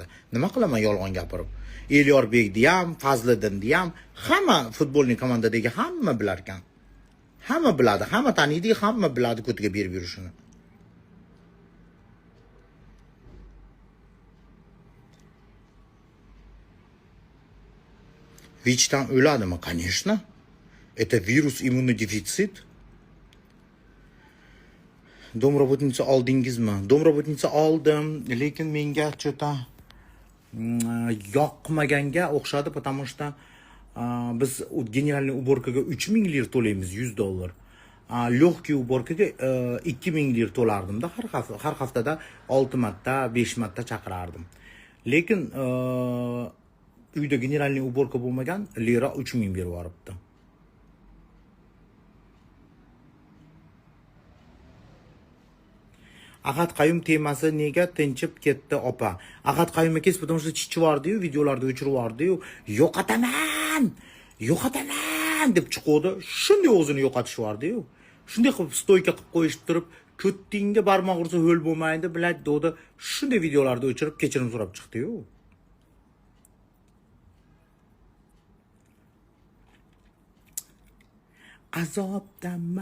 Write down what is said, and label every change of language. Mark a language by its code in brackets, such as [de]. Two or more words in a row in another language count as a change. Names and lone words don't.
[uz] Nima qilaman yolg'on gapirib? Elyorbekni ham, Fazliddinni ham, hamma futbolniy komandadagi hamma bilar ekan. Hamma biladi, hamma taniydi, hamma biladi ko'tiga berib yurishini. Vich'dan o'ladimi? [ru] Конечно. Это virus immunodefitsit. [uz] Domrobotnitsa oldingizmi? Domrobotnitsa oldim, lekin menga cho'ta yoqmaganga o'xshadi, [ru] потому что [uz] biz generalniy уборкаga 3000 lir to'laymiz, $100. Легкий уборкаga 2000 lir to'lardim-da har haftada 6 marta, 5 marta chaqirardim. Lekin uyda generalniy уборка bo'lmagan, lira 3000 berib yuboribdi. Ahad Qayum temasi nega tinchib ketdi opa? Ahad Qayum akasi [ru] потому что [uz] chichivardi-yu, videolarda o'chirib yubordi-yu, yo'qotaman deb chiqdi. Shunday o'zini yo'qotishvardi-yu. Shunday qilib stoyka qilib qo'yishib turib, ko'ttingga barmoq ursa ho'l bo'lmaydi, bilad dedi. Shunday videolarda o'chirib kechirim so'rab chiqdi-yu. Azobdanma.